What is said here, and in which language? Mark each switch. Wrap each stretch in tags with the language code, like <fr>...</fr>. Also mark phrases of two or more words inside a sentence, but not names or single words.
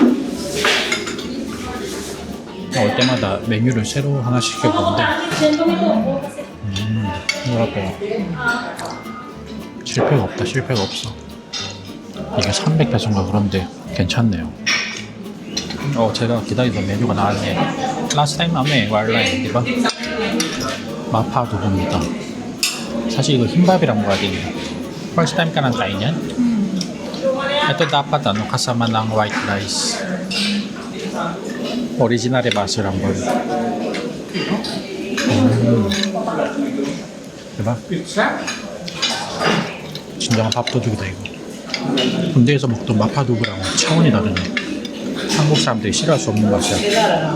<ko>올 때마다 메뉴를 새로 하나 시켜보는데 뭐랄까요, 실패가 없다. 실패가 없어. 이게 300페소인가 그런데 괜찮네요. 제가 기다리던 메뉴가 나왔네.</ko> <en>Last time</en> <tl>ame warline, diba?</tl> <ko>마파두부입니다. 사실 이거 흰밥이랑 먹어야 되네.</ko> <en>First time</en> <tl>ka nang kain yan? Ito dapat kasama ng</tl> <en>white rice.</en> <ko>오리지널의 맛을 한번. diba? 진정한 밥도둑이다 이거. 군대에서 먹던 마파두부랑 차원이 다르네. 한국 사람들이 싫어할 수 없는 맛이야.</ko>